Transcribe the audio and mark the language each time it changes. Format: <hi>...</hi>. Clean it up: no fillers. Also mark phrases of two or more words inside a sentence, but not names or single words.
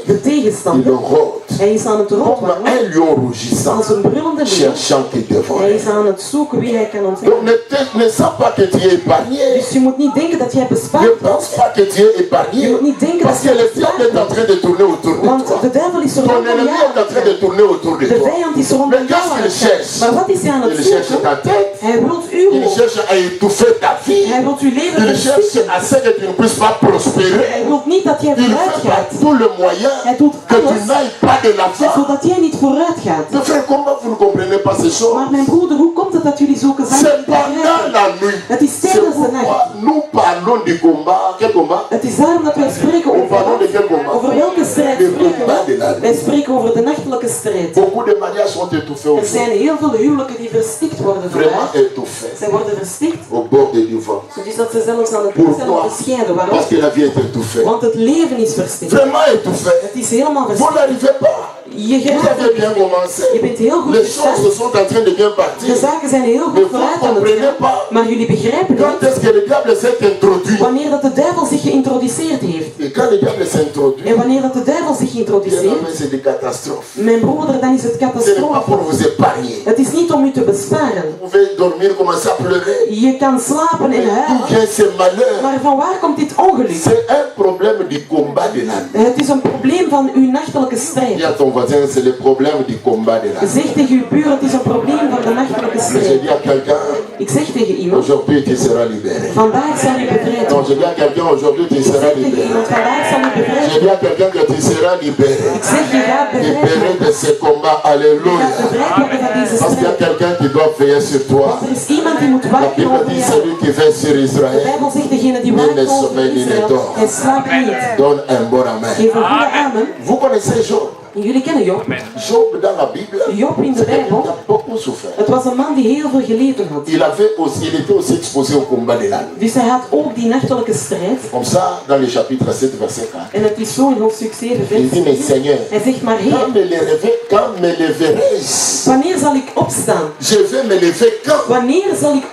<nl>de</nl> <fr>il</fr> <nl>tegenstander,</nl> <fr>rôde</fr> <nl>hij is aan het</nl> <fr>comme</fr> <nl>rondwandelen</nl> <fr>un lion rougissant,</fr> <nl>als een brullende leeuw.</nl> <fr>cherchant qui</fr> <nl>Hij</nl> <fr>dévore.</fr> <nl>is aan het zoeken wie hij kan</nl> <fr>Donc</fr> <nl>ontdekken.</nl> <fr>ne sens pas que tu es épargné.</fr> <nl>Dus je moet niet denken dat jij</nl> <fr>Ne</fr> <nl>bespaard bent.</nl> <fr>pense pas que tu es</fr> <nl>Je</nl> <fr>épargné.</fr> <nl>moet niet denken</nl> <fr>Parce</fr> <nl>dat</nl> <fr>que</fr> <nl>je</nl> <fr>le diable est en</fr> <nl>bespaard</nl> <fr>train de tourner autour</fr> <nl>bent.</nl> <fr>de</fr> <nl>Want</nl> <fr>toi.</fr> <nl>de duivel is</nl> <fr>Ton</fr> <nl>rondom</nl> <fr>ennemi est en train</fr> <nl>jou.</nl> <fr>de tourner autour de</fr> <nl>De</nl> <fr>toi.</fr> <nl>vijand is rondom</nl> <fr>Mais</fr> <nl>jou</nl> <fr>qu'est-ce</fr> <nl>aan</nl> <fr>qu'il</fr> <nl>het gaan.</nl> <fr>cherche?</fr> <nl>Maar wat is hij aan het</nl> <fr>Il cherche</fr> <nl>zoeken?</nl> <fr>ta tête.</fr> <nl>Hij wil uw</nl> <fr>Il</fr> <nl>hoofd.</nl> <fr>cherche à étouffer ta vie.</fr> <nl>Hij wil uw leven</nl> <fr>Il cherche</fr> <nl>verstikken.</nl> <fr>à ce que tu ne puisses pas prospérer.</fr> <nl>Hij wil niet dat jij</nl> <fr>Il</fr> <nl>vooruit</nl> <fr>fait par</fr> <nl>gaat.</nl> <fr>tout le moyen</fr> <nl>Hij doet</nl> <fr>que tu</fr> <nl>alles</nl> <fr>n'ailles pas de l'avant.</fr> <nl>zodat jij niet vooruit gaat.</nl> <fr>Mais frère, comment vous ne comprenez pas ces choses?</fr> <nl>Maar mijn broeder, hoe komt het dat jullie zulke zaken</nl> <fr>C'est</fr> <nl>niet</nl> <fr>pendant</fr> <nl>begrijpen?</nl> <fr>la nuit.</fr> <nl>Het is</nl> <fr>C'est</fr> <nl>tijdens de nacht.</nl> <fr>pourquoi nous parlons du combat. Quel combat?</fr> <nl>Het is daarom dat wij spreken</nl> <fr>Nous</fr> <nl>over</nl> <fr>parlons de quel combat?</fr> <nl>over welke strijd</nl> <fr>Le</fr> <nl>spreken</nl> <fr>combat de</fr> <nl>we?</nl> <fr>la nuit.</fr> <nl>Wij spreken over de nachtelijke strijd.</nl> <fr>Beaucoup de mariages sont étouffés</fr> <nl>Er zijn</nl> <fr>aujourd'hui.</fr> <nl>heel veel huwelijken die verstikt worden</nl> <fr>Vraiment</fr> <nl>vandaag.</nl> <fr>étouffés.</fr> <nl>Zij worden verstikt,</nl> <fr>Au bord du divorce.</fr> <nl>dus dat ze zelfs aan het punt zijn om</nl> <fr>Pourquoi?</fr> <nl>te scheiden. Waarom?</nl> <fr>Parce que la vie est étouffée.</fr> <nl>Want het leven is verstikt.</nl> <fr>Vraiment étouffée.</fr> <nl>Het is helemaal</nl> <fr>Vous</fr> <nl>verstikt.</nl> <fr>n'arrivez pas.</fr> <nl>Je</nl> <fr>Vous</fr> <nl>geraakt</nl> <fr>avez</fr> <nl>er</nl> <fr>bien</fr> <nl>niet.</nl> <fr>commencé.</fr> <nl>Je bent heel goed</nl> <fr>Les choses</fr> <nl>gestart.</nl> <fr>sont en train de bien partir.</fr> <nl>De zaken zijn heel</nl> <fr>Mais</fr> <nl>goed</nl> <fr>vous</fr> <nl>vooruit</nl> <fr>ne</fr> <nl>aan het</nl> <fr>comprenez</fr> <nl>gaan.</nl> <fr>pas.</fr> <nl>Maar jullie begrijpen</nl> <fr>Quand</fr> <nl>niet</nl> <fr>est-ce que le diable s'est introduit?</fr> <nl>wanneer dat de duivel zich geïntroduceerd heeft.</nl> <fr>Et quand le diable s'introduit,</fr> <nl>En wanneer dat de duivel zich</nl> <fr>bien</fr> <nl>introduceert,</nl> <fr>aimé, c'est des catastrophes.</fr> <nl>mijn broeder, dan is het</nl> <fr>Ce n'est pas</fr> <nl>catastrofe.</nl> <fr>pour vous épargner.</fr> <nl>Het is niet om u te besparen.</nl> <fr>Vous pouvez dormir, commencer à pleurer.</fr> <nl>Je kan slapen en</nl> <fr>D'où</fr> <nl>huilen.</nl> <fr>vient ce malheur?</fr> <nl>Maar van waar komt dit ongeluk?</nl> <fr>C'est un problème du combat de la nuit.</fr> <nl>Het is een probleem van uw nachtelijke</nl> <fr>Dis</fr> <nl>strijd.</nl> <fr>à ton voisin, c'est le problème du combat de la nuit.</fr> <nl>Zeg tegen uw buur, het is een probleem van de nachtelijke</nl> <fr>Mais je</fr> <nl>strijd.</nl> <fr>dis à quelqu'un,</fr> <nl>Ik zeg tegen iemand,</nl> <fr>aujourd'hui tu seras libéré.</fr> <nl>vandaag zal u bevrijd</nl> <fr>Non,</fr> <nl>worden.</nl> <fr>je dis à quelqu'un, aujourd'hui tu</fr> <nl>Ik zeg</nl> <fr>seras</fr> <nl>tegen</nl> <fr>libéré.</fr> <nl>iemand, vandaag zal u bevrijd</nl> <fr>Je</fr> <nl>worden.</nl> <fr>dis à quelqu'un que tu seras libéré.</fr> <nl>Ik zeg, je gaat bevrijd</nl> <fr>Libéré</fr> <nl>worden.</nl> <fr>de ce combat.</fr> <nl>Je gaat</nl> <fr>Alléluia.</fr> <nl>bevrijd worden van deze</nl> <fr>Parce qu'il y a</fr> <nl>strijd.</nl> <fr>quelqu'un qui doit veiller sur toi.</fr> <nl>Want er is iemand die moet</nl> <fr>La</fr> <nl>waken</nl> <fr>Bible</fr> <nl>over</nl> <fr>dit</fr> <nl>jou.</nl> <fr>celui qui veille sur</fr> <nl>De</nl> <fr>Israël.</fr> <nl>Bijbel zegt, degene die</nl> <fr>Il</fr> <nl>waakt</nl> <fr>ne</fr> <nl>over</nl> <fr>sommeille ni ne</fr> <nl>Israël,</nl> <fr>dort.</fr> <nl>hij slaapt niet.</nl> <fr>Donne un bon amen.</fr> <nl>Geef een goede amen.</nl> <fr>Vous connaissez Job.</fr> <nl>En jullie kennen Job.</nl> <fr>Job dans la Bible,</fr> <nl>Job in de</nl> <fr>c'est quelqu'un</fr> <nl>Bijbel.</nl> <fr>qui a beaucoup souffert.</fr> <nl>Het was een man die heel veel geleden had.</nl> <fr>Il était aussi exposé au combat de la nuit.</fr> <nl>Dus hij had ook die nachtelijke strijd.</nl> <fr>Comme ça, dans le chapitre 7, verset 4,</fr> <nl>En het is zo in hoofdstuk 7, vers</nl> <fr>il dit, mais</fr> <nl>4.</nl> <fr>Seigneur,</fr> <nl>Hij zegt, maar Heer,</nl> <fr>quand me leverai-je?</fr> <nl>wanneer zal ik opstaan?</nl> <fr>Je vais me lever quand?</fr> <nl>Wanneer zal ik</nl>